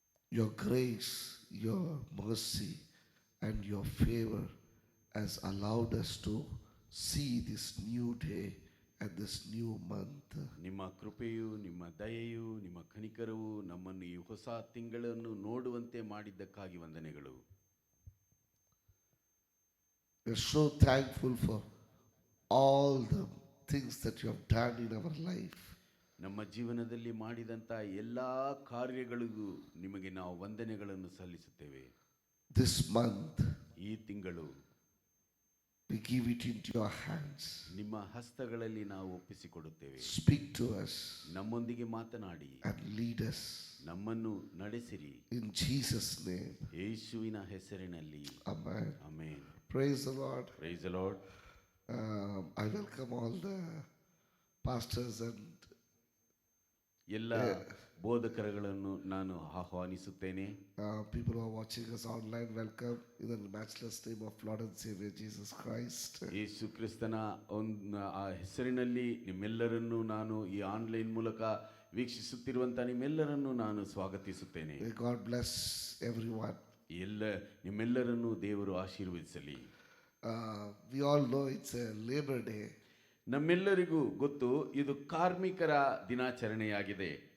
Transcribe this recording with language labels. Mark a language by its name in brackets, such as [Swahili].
[English] Your grace, your mercy, and your favor has allowed us to see this new day and this new month. [Kannada] ನಿಮ್ಮ ಕೃಪೆಯು, ನಿಮ್ಮ ದಯೆಯು, ನಿಮ್ಮ ಕನಿಕರವು ನಮ್ಮನ್ನು ಈ ಹೊಸ ತಿಂಗಳನ್ನು ನೋಡುವಂತೆ ಮಾಡಿದ್ದಕ್ಕಾಗಿ ವಂದನೆಗಳು. [English] We're so thankful for all the things that you have done in our life. [Kannada] ನಮ್ಮ ಜೀವನದಲ್ಲಿ ಮಾಡಿದಂಥ ಎಲ್ಲ ಕಾರ್ಯಗಳಿಗೂ ನಿಮಗೆ ನಾವು ವಂದನೆಗಳನ್ನು ಸಲ್ಲಿಸುತ್ತೇವೆ. [English] This month, [Kannada] ಈ ತಿಂಗಳು [English] we give it into your hands. [Kannada] ನಿಮ್ಮ ಹಸ್ತಗಳಲ್ಲಿ ನಾವು ಒಪ್ಪಿಸಿಕೊಡುತ್ತೇವೆ. [English] Speak to us [Kannada] ನಮ್ಮೊಂದಿಗೆ ಮಾತನಾಡಿ [English] and lead us. [Kannada] ನಮ್ಮನ್ನು ನಡೆಸಿರಿ. [English] In Jesus' name. [Kannada] ಯೇಸುವಿನ ಹೆಸರಿನಲ್ಲಿ. [English] Amen. [Kannada] Amen. [English] Praise the Lord. Praise the Lord. I welcome all the pastors and [Kannada] ಎಲ್ಲ ಬೋಧಕರುಗಳನ್ನು ನಾನು ಆಹ್ವಾನಿಸುತ್ತೇನೆ. [English] people who are watching us online. Welcome in the matchless name of Lord and Savior Jesus Christ. [Kannada] ಯೇಸು ಕ್ರಿಸ್ತನ ಆ ಹೆಸರಿನಲ್ಲಿ ನಿಮ್ಮೆಲ್ಲರನ್ನು ನಾನು ಈ online ಮೂಲಕ ವೀಕ್ಷಿಸುತ್ತಿರುವಂಥ ನಿಮ್ಮೆಲ್ಲರನ್ನು ನಾನು ಸ್ವಾಗತಿಸುತ್ತೇನೆ. [English] May God bless everyone. [Kannada] ನಿಮ್ಮೆಲ್ಲರನ್ನು ದೇವರು ಆಶೀರ್ವದಿಸಲಿ. [English] We all know it's a Labor Day. [Kannada] ನಮ್ಮೆಲ್ಲರಿಗೂ ಗೊತ್ತು ಇದು ಕಾರ್ಮಿಕರ ದಿನಾಚರಣೆಯಾಗಿದೆ.